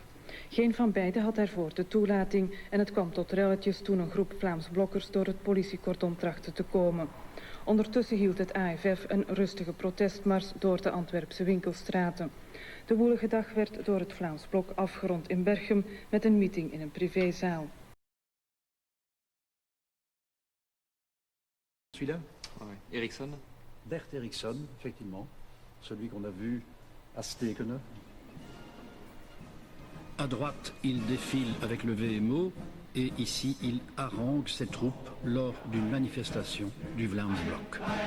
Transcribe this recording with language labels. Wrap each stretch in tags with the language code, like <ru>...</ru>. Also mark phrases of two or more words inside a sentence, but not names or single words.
<nl>Geen van beiden had daarvoor de toelating en het kwam tot relletjes toen een groep Vlaams Blokkers door het politiecordon trachtte te komen. Ondertussen hield het AFF een rustige protestmars door de Antwerpse winkelstraten. De woelige dag werd door het Vlaams Blok afgerond in Berchem met een meeting in een privézaal.</nl> <fr>Celui-là? Oui. Eriksson. Bert Eriksson, effectivement. Celui qu'on a vu à Stekene. À droite, il défile avec le VMO et ici, il harangue ses troupes lors d'une manifestation du Vlaams Blok.</fr>